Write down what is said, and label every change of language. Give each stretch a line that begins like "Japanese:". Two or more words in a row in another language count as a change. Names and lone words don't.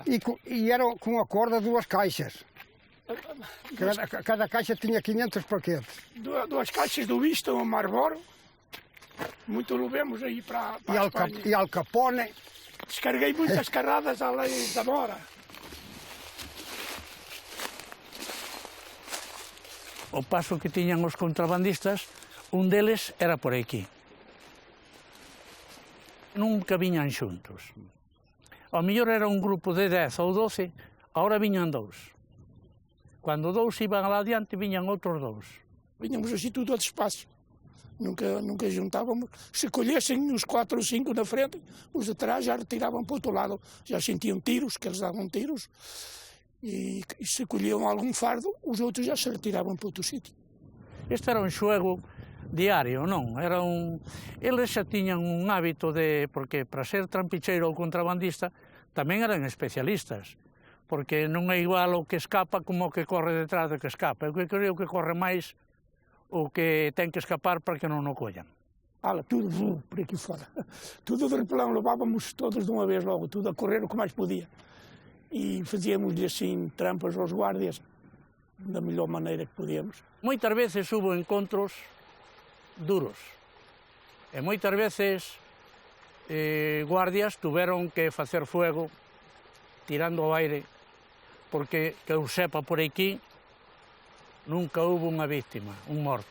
Portuguese: E era com a corda 2 caixas. Cada caixa tinha 500 paquetes. 2 caixas do Vista, o Marlboro, muito levamos aí para a Espanha. E Al Capone. Descarreguei muitas carradas além da Mora.
Galician: O paso que tiñan os contrabandistas, un deles era por aquí. Nunca viñan xuntos. Ao mellor era un grupo de 10 ou 12, agora viñan 2. Cando 2 iban adiante, viñan outros 2. Viñamos así tudo a despacio.
Portuguese: Nunca juntávamos. Se colhessem os 4 ou 5 na frente, os de trás já retiravam para o outro lado. Já sentiam tiros, que eles davam tiros. E se colhiam algum fardo, os outros já se retiravam para outro sítio.
Galician: Este era un xoego diario, non. Eles xa tiñan un hábito de... Porque para ser trampicheiro ou contrabandista tamén eran especialistas, porque non é igual o que escapa como o que corre detrás do que escapa. Eu creo que corre máis o que ten que escapar para que non o collan.
Portuguese: Tudo por aqui fora. Tudo de repelão, levávamos todos de uma vez logo, tudo a correr o que mais podia. E fazíamos-lhe assim trampas aos guardias da melhor maneira que podíamos.
Galician: Moitas veces hubo encontros duros e moitas veces guardias tuveron que facer fuego tirando ao aire, porque que eu sepa por aquí nunca hubo unha víctima, un morto.